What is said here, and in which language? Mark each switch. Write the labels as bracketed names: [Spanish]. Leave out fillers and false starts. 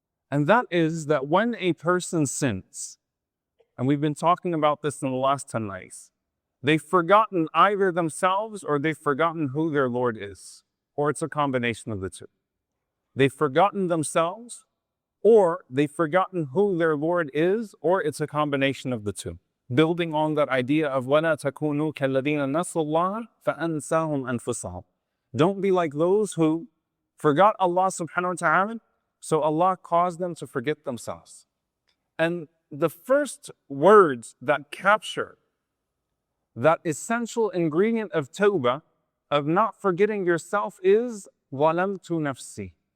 [English] And that is that when a person sins, and we've been talking about this in the last 10 nights, they've forgotten either themselves or they've forgotten who their Lord is, or it's a combination of the two. They've forgotten themselves, or they've forgotten who their Lord is, or it's a combination of the two. Building on that idea of [Arabic] وَلَا تَكُونُوا كَالَّذِينَ نَسُوا اللَّهَ فَأَنْسَاهُمْ أَنفُسَهُم. [English] Don't be like those who forgot Allah subhanahu wa ta'ala, so Allah caused them to forget themselves. And the first words that capture that essential ingredient of Tawbah, of not forgetting yourself, is [Arabic] ظَلَمْتُ نَفْسِي.